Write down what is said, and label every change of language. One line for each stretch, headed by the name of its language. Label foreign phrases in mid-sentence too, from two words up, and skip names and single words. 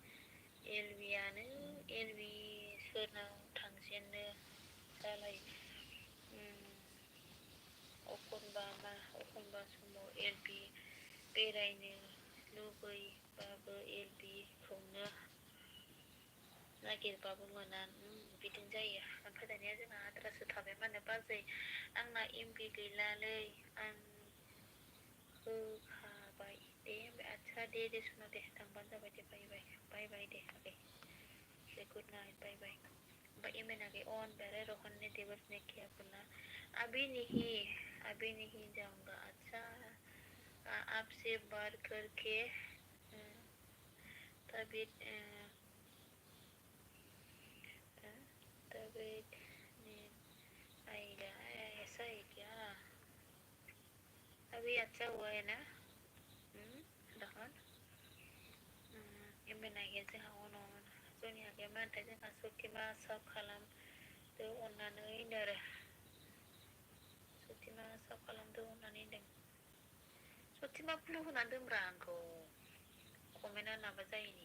Bodo: एलबि सोरनाव थांजेननो जालाय एखनबा समाव एलबि बेरायनो लुबैबाबो एलबिखौनो नागिरबाबो मोना बिदिनो जायो ओमफ्राय दानिया जोंहा आद्रासो थाबाय मा होनो बाजै आंना एमबि गैलालै आं होखाबाय दे आदसा दे सना दे थांबानो जाबाय दे बाय बाय दे आगै दे
English: good night bye bye
Bodo: ओमफ्राय इमेन आगै अन बेरे
Hindi: रोहन ने देवर ने क्या बोला अभी नहीं जाऊंगा अच्छा आपसे बात करके तबीयत नींद आएगा ऐसा है क्या अभी अच्छा हुआ है ना
Bodo: रोहन इमेन आगैया जोंहा उनाव जनि आगैया मा होनथाय जोंहा सथिमा साब खालामदो अननानै होनदों आरो सथिमा साब खालामदो अननानै होनदों सथिमा ब्लु होनानै दोनब्रा आंखौ कमेन्टआ माबा जायैनि